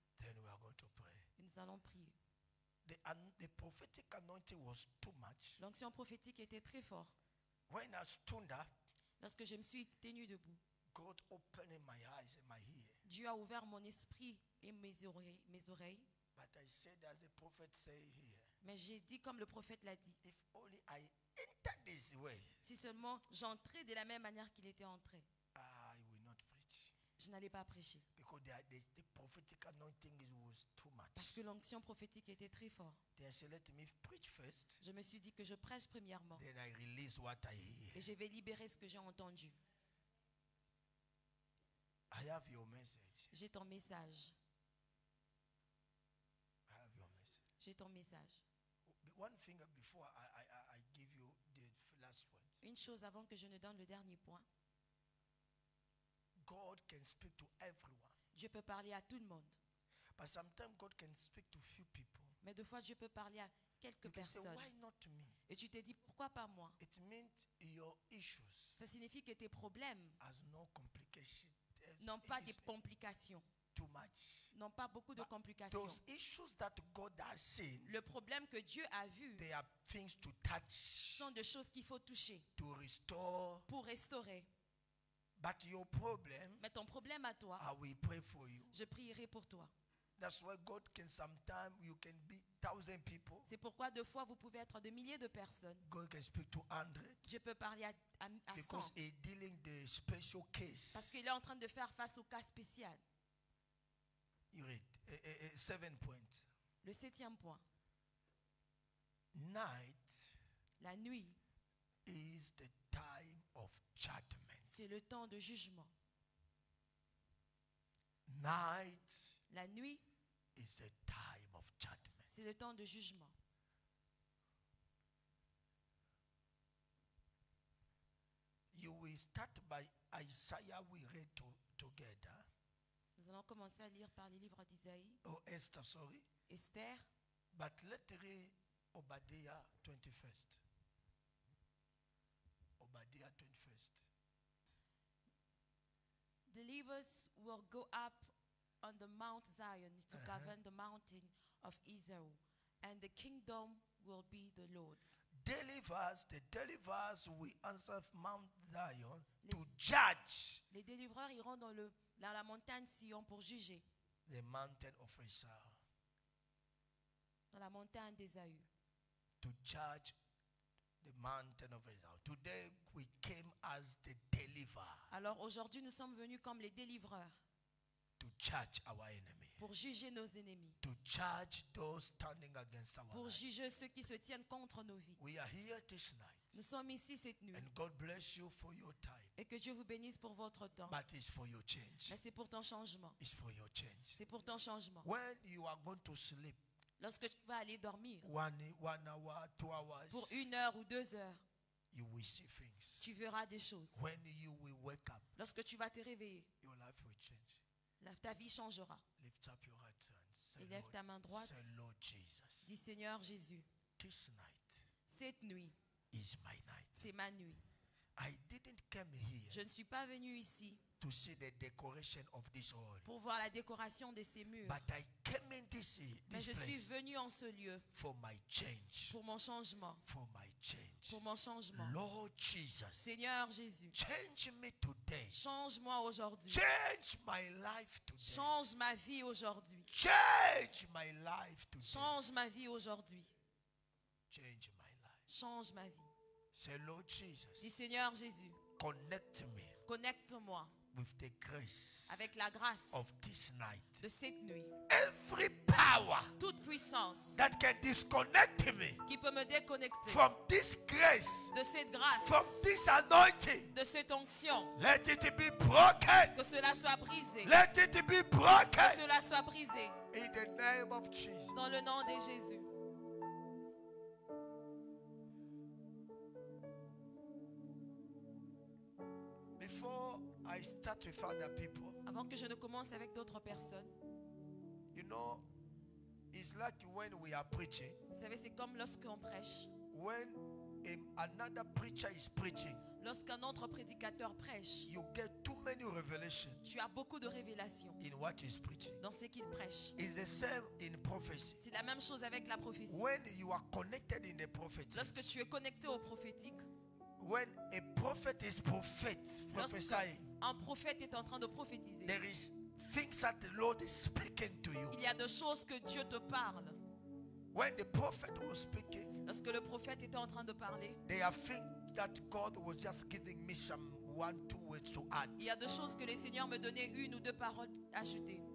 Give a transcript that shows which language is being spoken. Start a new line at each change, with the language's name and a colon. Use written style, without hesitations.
English: then we are going to pray.
French: et nous allons prier.
English: The prophetic anointing was too much.
French: L'onction prophétique était très forte.
English: When I stood up,
French: Lorsque je me suis tenu debout,
English: God opened my eyes and my ear.
French: Dieu a ouvert mon esprit et mes oreilles.
English: But I said, as the prophet say here,
French: Mais j'ai dit comme le prophète l'a dit,
English: if only I enter this way,
French: si seulement j'entrais de la même manière qu'il était entré,
English: I will not preach.
French: je n'allais pas prêcher.
English: Because the prophetic anointing was too much.
French: Parce que l'onction prophétique était très forte.
English: Then I said, let me preach first.
French: Je me suis dit que je prêche premièrement.
English: Then I release what I hear.
French: Et je vais libérer ce que j'ai entendu.
English: I have your message.
French: J'ai ton message.
English: I have your message.
French: J'ai ton message.
English: One thing before I give you the last one.
French: Une chose avant que je ne donne le dernier point.
English: God can speak to everyone.
French: Dieu peut parler à tout le monde.
English: But sometimes God can speak to few people.
French: Mais deux fois, Dieu peut parler à quelques
English: You can say,
French: personnes.
English: why not me?
French: Et tu t'es dit, pourquoi pas moi?
English: It means your issues
French: Ça signifie que tes problèmes
English: has no complication.
French: n'ont pas
English: It's
French: de complications.
English: too much.
French: N'ont pas beaucoup de complications.
English: Those issues that God has seen,
French: Le problème que Dieu a vu
English: they are things to touch,
French: sont des choses qu'il faut toucher
English: to restore.
French: pour restaurer.
English: But your problem,
French: Mais ton problème à toi,
English: I will pray for you.
French: je prierai pour toi.
English: That's why God can sometimes, you can be 1,000 people.
French: C'est pourquoi deux fois, vous pouvez être de milliers de personnes.
English: God can speak to 100
French: Dieu peut parler à 100.
English: because He's dealing the special case.
French: Parce qu'il est en train de faire face au cas spécial.
English: You read 7 points.
French: Le 7e point.
English: Night
French: La nuit,
English: is the time of judgment.
French: c'est le temps de jugement.
English: Night
French: La nuit,
English: is the time of judgment.
French: c'est le temps de jugement.
English: You will start by Isaiah we read together.
French: Nous allons commencer à lire par les livres d'Isaïe,
English: Oh, Esther, sorry.
French: Esther,
English: But let's read Obadiah 21st. Obadiah 21st. the believers will go up on the Mount Zion to govern the mountain of Israel, and the kingdom will be the Lord's. The deliverers will answer Mount Zion to judge
French: Les délivreurs iront dans la montagne Sion pour juger,
English: the mountain of Israel.
French: dans la montagne d'Ésaü.
English: To judge the mountain of Israel. Today we came as the deliverer
French: Alors aujourd'hui, nous sommes venus comme les délivreurs
English: to judge our enemy.
French: pour juger nos ennemis,
English: To judge those standing against our
French: pour
English: life.
French: juger ceux qui se tiennent contre nos vies.
English: We are here this night.
French: Nous sommes ici cette nuit
English: And God bless you for your time.
French: et que Dieu vous bénisse pour votre temps.
English: But it's for your change.
French: Mais c'est pour ton changement.
English: It's for your change.
French: C'est pour ton changement.
English: When you are going to sleep,
French: Lorsque tu vas aller dormir
English: 1 hour, 2 hours,
French: pour 1 heure ou 2 heures,
English: you will see things.
French: tu verras des choses.
English: When you will wake up,
French: Lorsque tu vas te réveiller,
English: your life will change.
French: ta vie changera.
English: Lift up your right hand. Say,
French: Et lève ta main droite.
English: say, Lord Jesus,
French: Dis Seigneur Jésus,
English: this night
French: cette nuit,
English: is my night.
French: c'est ma nuit.
English: I didn't come here
French: Je ne suis pas venu ici
English: to see the decoration of this hall,
French: pour voir la décoration de ces murs.
English: but I came in this
French: Mais je suis
English: place
French: venu en ce lieu
English: for my change.
French: pour mon changement.
English: For my change.
French: Pour mon changement.
English: Lord Jesus,
French: Seigneur Jésus,
English: change me today.
French: change-moi aujourd'hui.
English: Change my life today.
French: Change ma vie aujourd'hui.
English: Change my life today.
French: Change ma vie aujourd'hui.
English: Change my life.
French: Change ma vie.
English: Say, Lord Jesus,
French: Dis Seigneur Jésus,
English: connect me
French: connecte-moi
English: with the grace
French: avec la grâce
English: of this night.
French: de cette nuit.
English: Every power
French: Toute puissance
English: that can disconnect me
French: qui peut me déconnecter
English: from this grace,
French: de cette grâce,
English: from this anointing,
French: de cette onction,
English: let it be broken.
French: que cela soit brisé.
English: Let it be
French: Que
English: broken
French: cela soit brisé
English: in the name of Jesus.
French: dans le nom de Jésus.
English: Before I start with other people,
French: Avant que je ne commence avec d'autres personnes,
English: you know, it's like when we are preaching,
French: vous savez, c'est comme lorsqu'on prêche.
English: when another preacher is preaching,
French: Lorsqu'un autre prédicateur prêche,
English: you get too many revelations
French: tu as beaucoup de révélations
English: in what he's preaching.
French: dans ce qu'il prêche.
English: It's the same in prophecy.
French: C'est la même chose avec la prophétie.
English: When you are connected in the prophecy,
French: Lorsque tu es connecté au prophétique,
English: when a prophet is prophesying,
French: un prophète est en train de prophétiser,
English: there is things that the Lord is speaking to you.
French: il y a de choses que Dieu te parle.
English: When the prophet was speaking,
French: Lorsque le prophète était en train de parler,
English: they are think that God was just giving me some 1-2 words to add.
French: il y a deux choses que le Seigneur me donnait, 1 ou 2 paroles ajoutées.